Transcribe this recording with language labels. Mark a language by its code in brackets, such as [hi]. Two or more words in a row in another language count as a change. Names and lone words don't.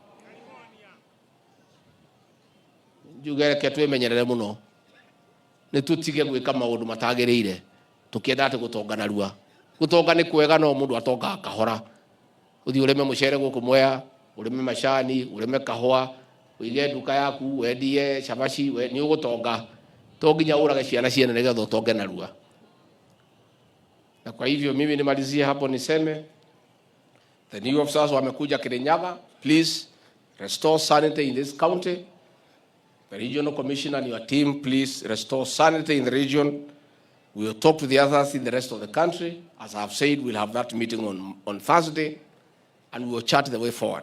[ki] njugereke twimenyerere muno ni tutige gwika maundu matagiriire tukienda ati gutonga narua gutonga ni kwega no mundu atonga kahora uthi ureme mucere guku Mwea ureme macani ureme kahua uige nduka yaku wendie cabaci ni ugutonga to nginya urage ciana ciene nigetha utonge narua. [sw] Na kwa hivyo mimi nimalizie hapo niseme [en] the new officers [sw] wamekuja Kirinyaga, [en] please restore sanity in this county. The regional commissioner and your team, please restore sanity in the region. We will talk to the others in the rest of the country. As I have said, we'll have that meeting on Thursday and we will chart the way forward.